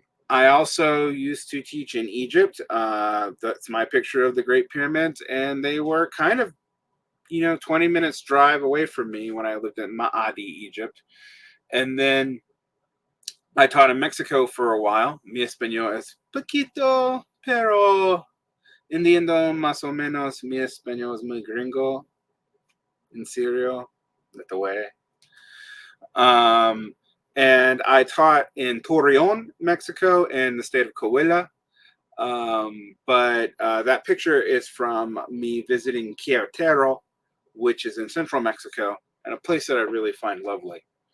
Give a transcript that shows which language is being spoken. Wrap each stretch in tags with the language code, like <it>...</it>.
<en>I also used to teach in Egypt. That's my picture of the Great Pyramids, and they were kind of 20 minutes drive away from me when I lived in Maadi, Egypt. And then I taught in Mexico for a while.</en> <es>Mi español es poquito, pero entiendo más o menos. Mi español es muy gringo. En serio,</es> <en>that's the way. And I taught in Torreon, Mexico, in the state of Coahuila. But that picture is from me visiting Querétaro, which is in central Mexico, and a place that I really find lovely.</en>